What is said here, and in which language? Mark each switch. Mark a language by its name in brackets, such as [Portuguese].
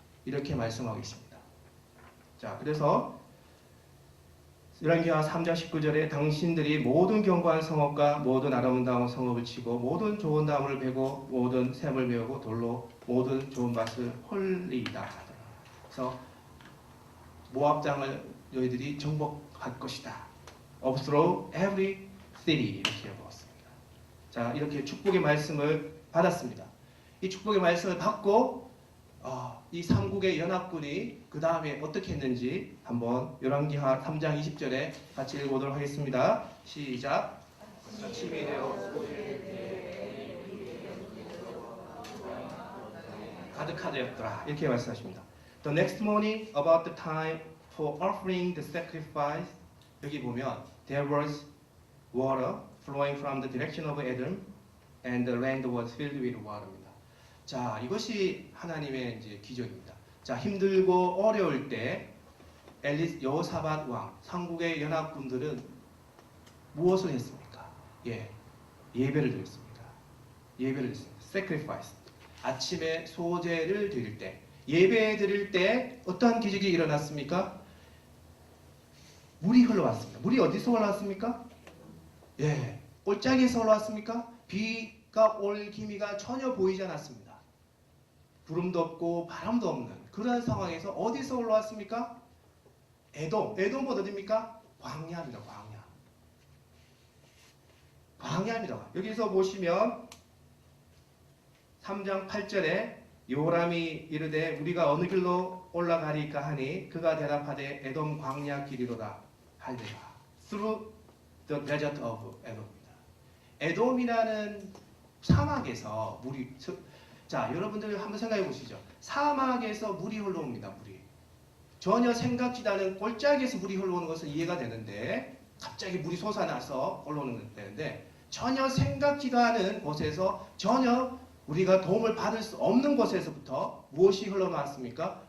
[Korean] 이렇게 말씀하고 있습니다. 자, 그래서 열왕기하 3장 19절에 당신들이 모든 견고한 성읍과 모든 아름다운 성읍을 치고 모든 좋은 나무를 베고 모든 샘을 메우고 돌로 모든 좋은 밭을 홀리이다 하더라. 그래서 모압 땅을 너희들이 정복할 것이다. [English] Overthrow every city [Korean] 이렇게 보았습니다. 자, 이렇게 축복의 말씀을 받았습니다. 이 축복의 말씀을 받고 이 삼국의 연합군이 그 다음에 어떻게 했는지 한번 열왕기하 3장 20절에 같이 읽어보도록 하겠습니다. 시작. 침이 되어 가득하되었더라. 이렇게 말씀하십니다. [English] The next morning about the time for offering the sacrifice [Korean] 여기 보면 [English] there was water flowing from the direction of Edom and the land was filled with water [Korean] 입니다. 자, 이것이 하나님의 이제 기적입니다. 자, 힘들고 어려울 때 여호사밧 왕, 삼국의 연합군들은 무엇을 했습니까? 예배를 드렸습니다. 예배를 드렸습니다. sacrifice. 아침에 소제를 드릴 때, 예배 드릴 때 어떠한 기적이 일어났습니까? 물이 흘러왔습니다. 물이 어디서 올라왔습니까? 골짜기에서 올라왔습니까? 비 해가 올 기미가 전혀 보이지 않았습니다. 구름도 없고 바람도 없는 그런 상황에서 어디서 올라왔습니까? 에돔은 어디입니까? 광야입니다. 광야입니다. 여기서 보시면 3장 8절에 요람이 이르되 우리가 어느 길로 올라가리까 하니 그가 대답하되 에돔 광야 길이로다 하리라. [English] Through the desert of Edom [Korean] 입니다. 에돔이라는 사막에서 물이, 자 여러분들 한번 생각해 보시죠. 사막에서 물이 흘러옵니다. 물이 전혀 생각지도 않은 골짜기에서 물이 흘러오는 것은 이해가 되는데 갑자기 물이 솟아나서 올라오는 되는데 전혀 생각지도 않은 곳에서 전혀 우리가 도움을 받을 수 없는 곳에서부터 무엇이 흘러나왔습니까?